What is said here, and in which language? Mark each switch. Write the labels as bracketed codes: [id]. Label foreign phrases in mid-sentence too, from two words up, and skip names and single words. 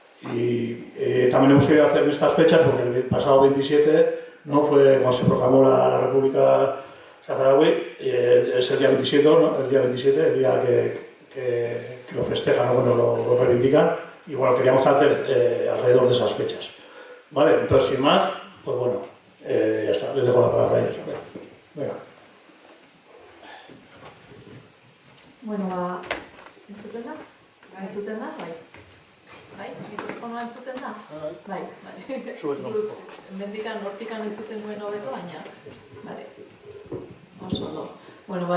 [es] Y también hemos querido hacer estas fechas porque el pasado 27 fue cuando se proclamó la República Saharaui, y es el día 27, el día que lo festejan, lo reivindican, y queríamos hacer alrededor de esas fechas. Vale, entonces sin más, ya está, les dejo la palabra a ellos. Venga. [eu] Entzuten da? Entzuten da, bai? Mikrofonoa entzuten da? Bai. Mendikan, hortikan entzuten duen hobeto, baina. Bale. Oso ondo.